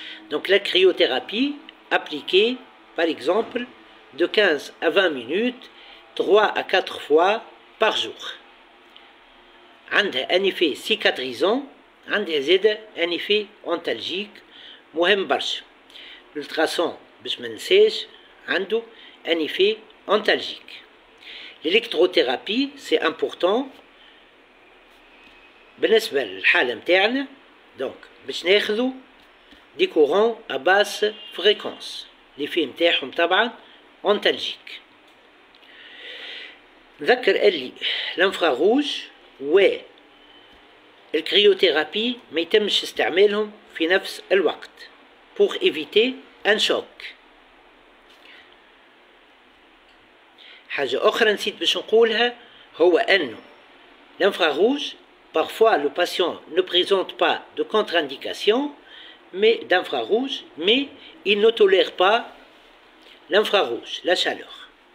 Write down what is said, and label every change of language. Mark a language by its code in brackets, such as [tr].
[fr] Donc la cryothérapie appliquée par exemple de 15 à 20 minutes 3 à 4 fois par jour. [ar] عندها [fr] un effet cicatrisant [ar] عندها زادة [fr] un effet antalgique [ar] مهم برشا. [fr] l'ultrason [ar] باش ما ننساش عنده [fr] un effet antalgique. l'électrothérapie c'est important [ar] بالنسبة للحالة متاعنا دونك باش ناخذو دي كورون [fr] à basse fréquence. l'effet [ar] متاعهم طبعا [fr] antalgique. [ar] نذكر اللي الانفراروج والكريوثيرابي ما يتمش استعمالهم في نفس الوقت [fr] pour éviter un choc. [ar] حاجة أخرى نسيت باش نقولها هو أنه [fr] l'infrarouge parfois le patient ne présente pas de contre-indication mais d'infrarouge mais il ne tolère pas l'infrarouge, la chaleur.